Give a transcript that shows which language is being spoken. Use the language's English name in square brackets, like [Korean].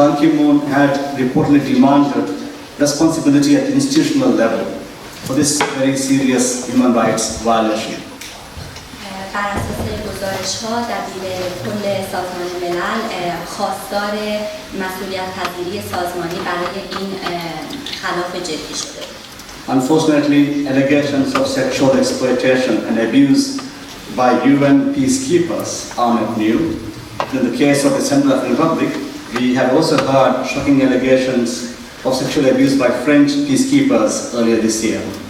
[English] Ban Ki-moon had reportedly demanded responsibility at the institutional level for this very serious human rights violation. [Persian] بر اساس گزارش‌ها دبیرکل سازمان ملل خواستار مسئولیت پذیری سازمانی برای این خلاف جدی شده. [English] Unfortunately, allegations of sexual exploitation and abuse by UN peacekeepers are not new. In the case of the Central African Republic, we have also heard shocking allegations of sexual abuse by French peacekeepers earlier this year.